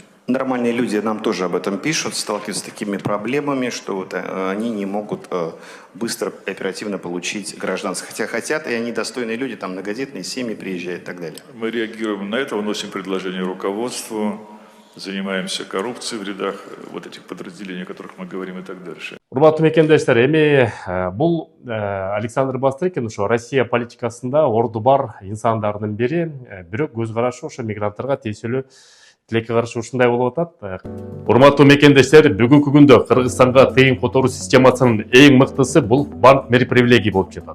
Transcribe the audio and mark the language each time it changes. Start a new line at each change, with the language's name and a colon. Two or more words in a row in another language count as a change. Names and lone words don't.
Russian: Нормальные люди нам тоже об этом пишут, сталкиваются с такими проблемами, что вот они не могут быстро и оперативно получить гражданство. Хотя хотят, и они достойные люди, там многодетные семьи приезжают и так далее. Мы реагируем на это, вносим предложение руководству, занимаемся коррупцией в рядах вот этих подразделений, о которых мы говорим и так дальше.
Kyrgyz: Урматтуу мекендештер, эми бул Александр Бастрыкин ошо Россия политикасында орду бар инсандардын бири, бирок көз карашы ошо мигранттарга тиешелүү тилекке каршы ушундай болуп атат. Урматтуу мекендештер, бүгүнкү күндө Кыргызстанга тыйын которуу системасынын эң мыктысы бул банк мерпривилегий болуп жатат.